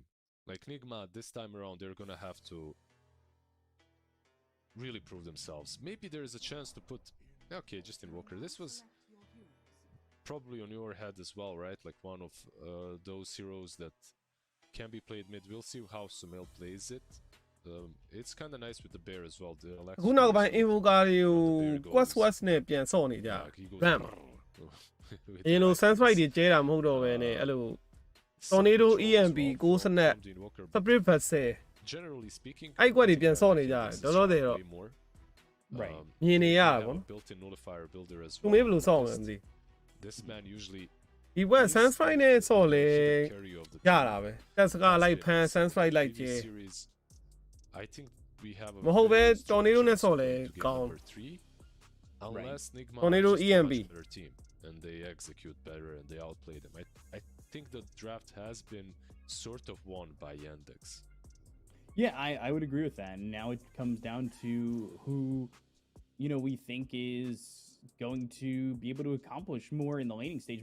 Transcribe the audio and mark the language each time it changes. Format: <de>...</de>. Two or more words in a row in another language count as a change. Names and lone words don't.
<en>Like, Nigma, this time around, they're gonna have to really prove themselves. Maybe there is a chance to put... Okay, just Invoker. This was probably on your head as well, right? Like, one of those heroes that can be played mid. We'll see how Sumail plays it. It's kind of nice with the bear as well.</en> <my>ခုနောက်ပိုင်း Invoker တွေကို Quest နဲ့ပြန်ဆော့နေကြ Bam အရင်လို Sunspike တွေကျဲတာမဟုတ်တော့ဘဲနဲ့အဲ့လို Tornado EMP 9 snap Spirit Vessel</my> <en>Generally speaking</en> <my>အဲ့ကွက်တွေပြန်ဆော့နေကြတယ်တော်တော်သေးတော့ မြင်နေရတာပေါ့နော်</my> <en>built-in nullifier builder as</en> <my>သူ</my> <en>well.</en> <my>မေးဘယ်လိုဆော့မလဲမသိ</my> <en>This man usually</en> <my>ဒီဘက် Sunspike နဲ့ဆော့လေ</my> <en>carry of the</en> <my>ရတာပဲတက်စကားလိုက်ဖမ်း Sunspike လိုက်ကျဲ</my> <en>series. I think we have a</en> <my>မဟုတ်ပဲ Tornado နဲ့ဆော့လေ</my> <en>to get</en> <my>ကောင်း</my> <en>number 3 unless Nigma</en> <my>Tornado</my> <en>is just a</en> <my>EMP.</my> <en>much better team and they execute better and they outplay them. I think the draft has been sort of won by Yandex. Yeah, I would agree with that. And now it comes down to who, you know, we think is going to be able to accomplish more in the laning stage.</en>